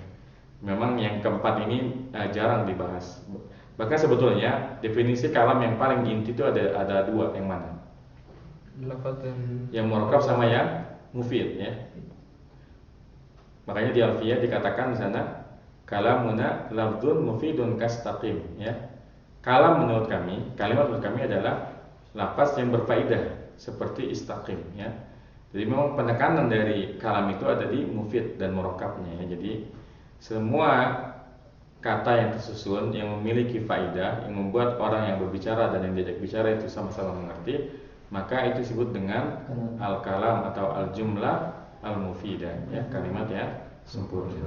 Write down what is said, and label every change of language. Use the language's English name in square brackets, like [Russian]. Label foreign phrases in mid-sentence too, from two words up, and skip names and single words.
[Indonesian] Memang yang keempat ini jarang dibahas. Bahkan sebetulnya definisi kalam yang paling inti itu ada dua, yang mana? Yang murakkab sama yang mufid ya. Makanya di Alfiyah dikatakan di sana, [Arabic] كلامنا لفظ مفيد كاستقم ya. [Indonesian] Kalam menurut kami, kalimat menurut kami adalah lafaz yang berfaedah seperti istaqim ya. Jadi memang penekanan dari kalam itu ada di mufid dan murakkabnya ya. Jadi semua kata yang tersusun yang memiliki faedah, yang membuat orang yang berbicara dan yang diajak bicara itu sama-sama mengerti, maka itu disebut dengan al-kalam atau [Arabic] الجملة المفيدة [Indonesian] ya, kalimat yang sempurna.